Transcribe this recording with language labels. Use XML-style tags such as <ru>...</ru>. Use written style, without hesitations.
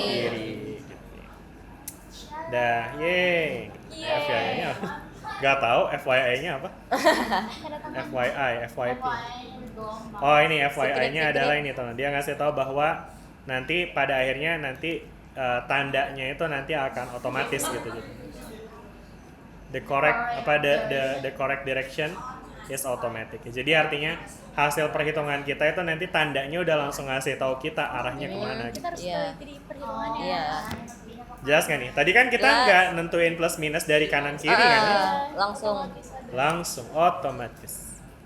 <id>kiri gitu. Dah, yeay. FYI-nya apa? Gak tahu FYI-nya apa? FYI, FYP. Oh, ini FYI-nya adalah ini teman. Dia ngasih tahu bahwa nanti pada akhirnya nanti tandanya itu nanti akan otomatis gitu.</id> <en>The correct direction is automatic.</en> <id>Jadi artinya hasil perhitungan kita itu nanti tandanya udah langsung ngasih tahu kita arahnya kemana gitu. Kita harus Iya. teliti perhitungannya. Iya. Jelas nggak nih? Tadi kan kita Jelas. nggak nentuin plus minus dari kanan kiri kan? Ya? Langsung. Langsung otomatis.</id>